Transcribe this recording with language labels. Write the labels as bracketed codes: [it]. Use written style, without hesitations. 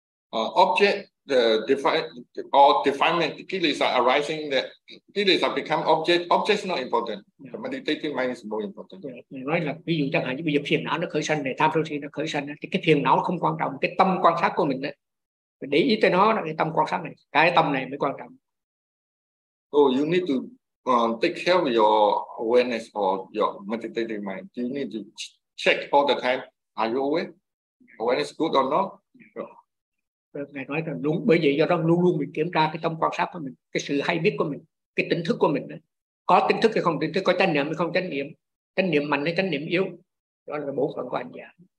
[en] Object the defi or defilement, kilesa are arising, that kilesa become object is not important. Yeah. The meditating mind is more important. Yeah. [vi] Nói là ví dụ chẳng hạn như bây giờ phiền não nó khởi sanh này, tham sân si nó khởi sanh, thì cái phiền não nó không quan trọng, cái tâm quan sát của mình đấy, mình để ý tới nó là cái tâm quan sát này, cái tâm này mới quan trọng. [en] So you need to take care of your awareness or your meditating mind. You need to check all the time, are you aware? Awareness good or not? [vi] Ngài nói rằng đúng, bởi vậy do đó luôn luôn mình kiểm tra cái tâm quan sát của mình, cái sự hay biết của mình, cái tỉnh thức của mình đó. Có tỉnh thức hay không tỉnh thức, có chánh niệm hay không chánh niệm, chánh niệm mạnh hay chánh niệm yếu, đó là bộ phận của hành giả.